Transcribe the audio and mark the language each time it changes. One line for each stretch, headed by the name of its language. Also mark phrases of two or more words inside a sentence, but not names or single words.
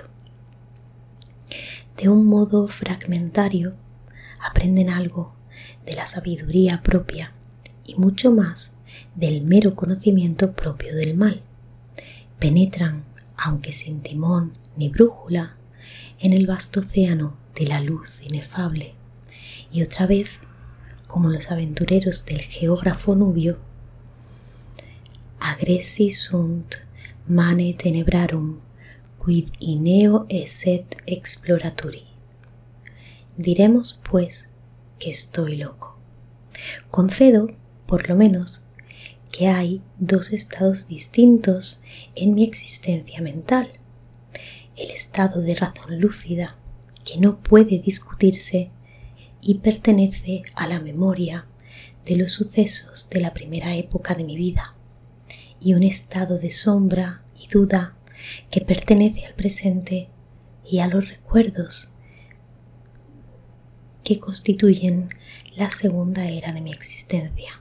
Spanish: De un modo fragmentario aprenden algo de la sabiduría propia y mucho más del mero conocimiento propio del mal. Penetran, aunque sin timón ni brújula, en el vasto océano de la luz inefable y otra vez, como los aventureros del geógrafo Nubio,
Latin: agresi sunt mane tenebrarum quid ineo esset exploraturi.
Spanish: Diremos, pues, que estoy loco. Concedo, por lo menos, que hay dos estados distintos en mi existencia mental. El estado de razón lúcida, que no puede discutirse y pertenece a la memoria de los sucesos de la primera época de mi vida, y un estado de sombra y duda que pertenece al presente y a los recuerdos que constituyen la segunda era de mi existencia.